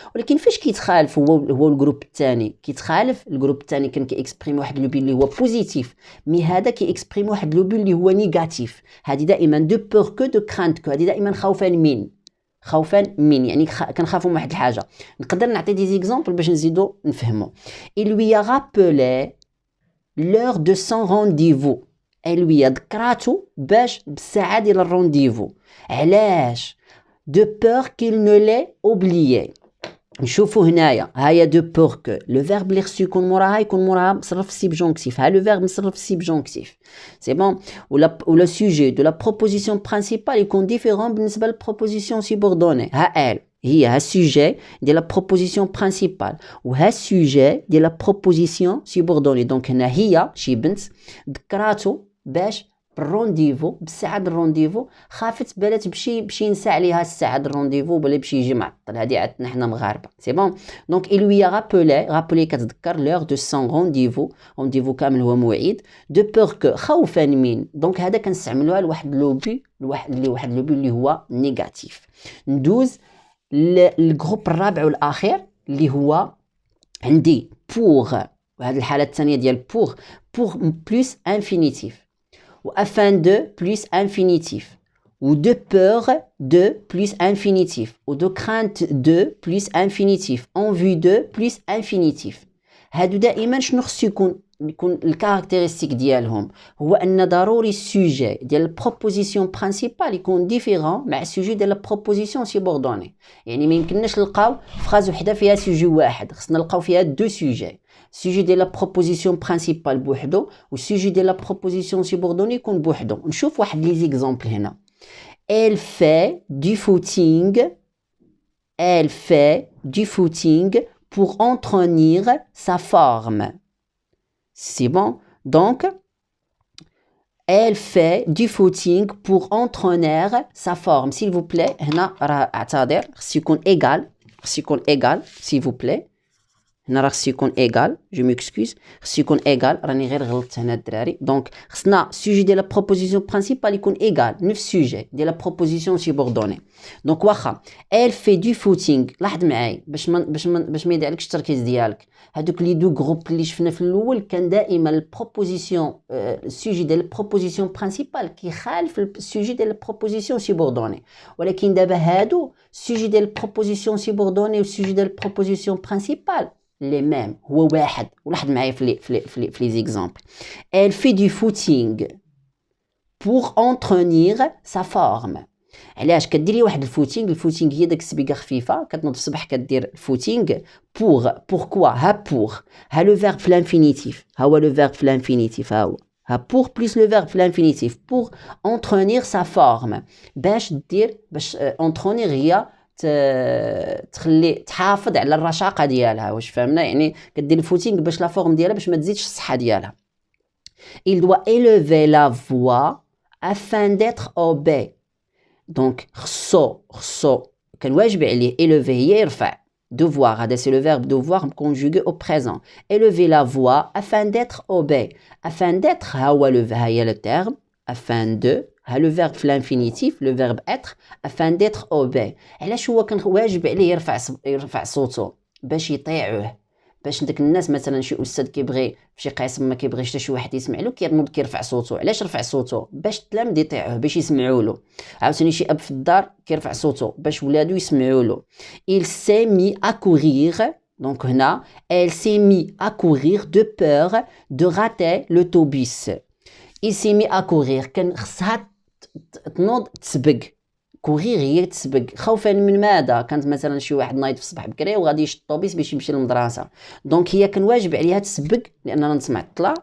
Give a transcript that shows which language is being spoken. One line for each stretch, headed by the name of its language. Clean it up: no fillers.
Arabic: ولكن فاش كيتخالف هو الجروب الثاني كيتخالف. الجروب الثاني كان كيكسبريم واحد لو بي اللي هو بوزيتيف، مي هذا كيكسبريم واحد لو بي اللي هو نيجاتيف. هذه دائما دو بور كو دو كرانت كو. هذه دائما خوفا من يعني كنخافوا من واحد الحاجه. نقدر نعطي دي زيكزامبل باش نزيدو نفهمو.
French: Il lui a rappelé l'heure de son rendez-vous.
Arabic: lui ذكراتو باش بالساعه ديال الرونديفو. علاش؟
French: de peur qu'il ne l'ait oublié.
Arabic: نشوفوا هنايا هايا دو بور كو. لو فيرب اللي خصو يكون موراها يكون موراها مصرف سيبجونكتيف. ها لو فيرب مصرف سيبجونكتيف. سي بون. ولا سوجي دو لا بروبوزيسيون برينسيبال يكون ديفيرون بالنسبه للبروبوزيسيون سيبوردوني. ها هي السوجي ديال لا بروبوزيسيون برينسيبال وها السوجي ديال لا بروبوزيسيون سيبوردوني. دونك هنا هي شي بنت ذكراتو باش بالرونديفو بالساعه د الرونديفو، خافت بالات بشي نسى عليها الساعه د الرونديفو ولا بشي يجي معطل. هادي عندنا حنا مغاربه. سي بون. دونك
French: il lui a rappelé
Arabic: كتذكر لور دو سون رونديفو كامل هو موعد. دو بور كو خوفا من. دونك هذا كنستعملوها لواحد لوبي اللي هو نيجاتيف. ندوز للجروب الرابع والاخير اللي هو عندي بوغ. وهذه الحاله الثانيه ديال بوغ بلس انفينيتيف،
French: ou afin de plus infinitif, ou de peur de plus infinitif, ou de crainte de plus infinitif, en vue de plus infinitif.
Arabic: هادو دائما شنو خصو يكون يكون الكاركتيرستيك ديالهم هو ان ضروري السوجي ديال البروبوزيسيون برينسيبال يكون ديفيرون مع السوجي ديال البروبوزيسيون سيبوردوني. يعني ما يمكنناش نلقاو فراز وحده فيها سوجي واحد، خصنا نلقاو فيها دو سوجي، السوجي ديال لا بروبوزيسيون برينسيبال بوحدو والسوجي ديال لا بروبوزيسيون سيبوردوني يكون بوحدو. نشوف واحد لي زيكزامبل هنا.
French: Elle fait du footing. Elle fait du footing pour entretenir sa forme. C'est bon? Donc, elle fait du footing pour entretenir sa forme. S'il vous plaît,
Arabic: هنا راه اعتذر خص يكون
French: égal, s'il vous plaît.
Arabic: هنا راه خص يكون ايغال، جو ميكسكوز، خص يكون ايغال، راني غير غلطت هنا الدراري. دونك خصنا السوجي ديال لا بروبوزيسيون برينسيبال يكون ايغال نفس السوجي ديال لا بروبوزيسيون سيبوردوني. دونك واخا ال في دو فوتينغ، لاحظ معايا باش ما يضيعلكش التركيز ديالك، هادوك لي دو جروب اللي شفنا في الاول كان دائما البروبوزيسيون السوجي ديال البروبوزيسيون برينسيبال كيخالف السوجي ديال البروبوزيسيون سيبوردوني، ولكن دابا هادو السوجي ديال البروبوزيسيون سيبوردوني والسوجي ديال البروبوزيسيون برينسيبال
French: les mêmes
Arabic: هو واحد. ولاحظ معايا في لي زيكزامبل.
French: Elle fait du footing pour entretenir sa forme.
Arabic: علاش كديري واحد الفوتينغ؟ الفوتينغ هي داك السبيقه خفيفه كتنوض في الصباح كدير الفوتينغ pourquoi ها ها لو فيرب في الانفينيتيف، ها هو لو فيرب في الانفينيتيف، ها
French: pour plus le verbe
Arabic: في الانفينيتيف
French: pour entretenir sa forme،
Arabic: باش entretenir هي تخلي تحافظ على الرشاقه ديالها. واش فهمنا؟ يعني كدير الفوتينغ باش لا فورم ديالها باش ما تزيدش الصحه ديالها.
French: il doit élever la voix afin d'être obéi.
Arabic: دونك خصو كان واجب عليه élever هي يرفع، devoir هذا سي لو فيرب
French: devoir conjugué au présent. élever la voix afin d'être obéi. afin d'être ها هو ها هي لو تيرم afin de ها لو فيرب في الانفينيتيف لو فيرب être afin d'être obéi.
Arabic: علاش هو كان واجب عليه يرفع صوته؟ باش يطيعوه، باش داك الناس مثلا شي استاذ كيبغي في شي قسم ما كيبغيش حتى شي واحد يسمع له كيرنوض كيرفع صوته. علاش رفع صوته؟ باش التلاميذ يطيعوه، باش يسمعوا له. عاوتاني شي اب في الدار كيرفع صوته باش ولادو يسمعوا له.
French: il s'est mis à courir.
Arabic: دونك هنا
French: elle s'est mis à courir de peur de rater l'autobus. il s'est mis à courir
Arabic: كان خصها تنوض تسبق. كوغير هي تسبق خوفا من ماذا؟ كانت مثلا شي واحد نايض في الصباح بكري وغادي يشد الطوبيس باش يمشي للمدرسه، دونك هي كان واجب عليها تسبق لاننا نسمع الطلا.